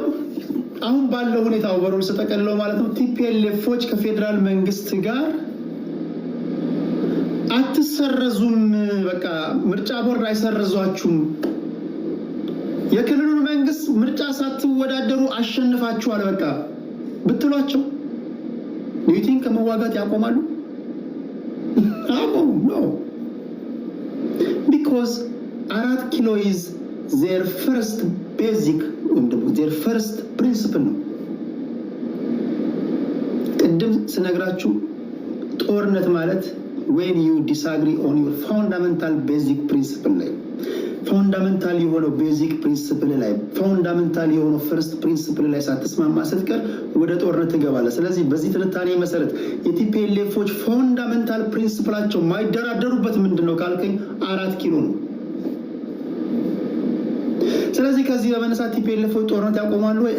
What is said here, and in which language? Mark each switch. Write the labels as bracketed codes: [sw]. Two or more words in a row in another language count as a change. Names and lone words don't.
[am] አሁን ባለው ሁኔታ ወበሮል ተጠቀልለው ማለት ነው ቲፒኤልኤፎች ከፌደራል መንግስት ጋር አትሰረዙም፣ በቃ ምርጫ ቦርድ አይሰረዟችሁም፣ የክልሉን መንግስት ምርጫ ሳትወዳደሩ አሸንፋችኋል በቃ ብትሏቸው ዩቲንክ ከመዋጋት ያቆማሉ? አቆሙ ነው። [en] because 4 ኪሎ is their first basic their first principle ነው። ቅድም ስነግራችሁ [am] ጦርነት ማለት [en] when you disagree on your fundamental basic principle [am] ላይ ፋውንዳሜንታል የሆነው [en] basic principle [am] ላይ ፋውንዳሜንታል የሆነው [en] first principle [am] ላይ ሳትስማማ ስትቀር ወደ ጦርነት ትገባለህ። ስለዚህ በዚህ ትንታኔ መሰረት የቲፒኤልኤፎች ፋውንዳሜንታል ፕሪንሲፕላቸው ማይደራደሩበት ምንድነው ካልከኝ 4 ኪሎ ነው። ስለዚህ ከዚህ በመነሳት ቲፒኤልኤፎች ጦርነት ያቆማሉ ወይ?